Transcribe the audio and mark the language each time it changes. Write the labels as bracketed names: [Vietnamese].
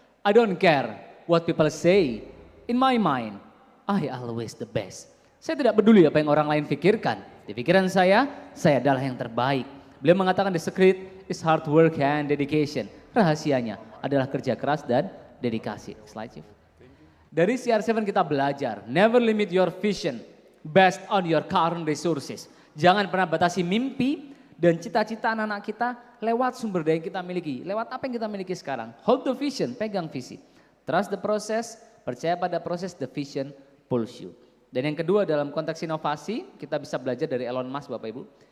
[English] I don't care what people say, in my mind, I always the best. [Indonesian] Saya tidak peduli apa yang orang lain pikirkan. Di pikiran saya adalah yang terbaik. Beliau mengatakan [English] the secret is hard work and dedication. [Indonesian] Rahasianya adalah kerja keras dan dedikasi. [English] Slide Chief. [Indonesian] Dari CR7 kita belajar, [English] never limit your vision based on your current resources. [Indonesian] Jangan pernah batasi mimpi dan cita-cita anak-anak kita lewat sumber daya yang kita miliki. Lewat apa yang kita miliki sekarang. [English] Hold the vision, [Indonesian] pegang visi. [English] Trust the process, [Indonesian] percaya pada proses, [English] the vision pulls you. [Indonesian] Dan yang kedua dalam konteks inovasi, kita bisa belajar dari Elon Musk Bapak Ibu.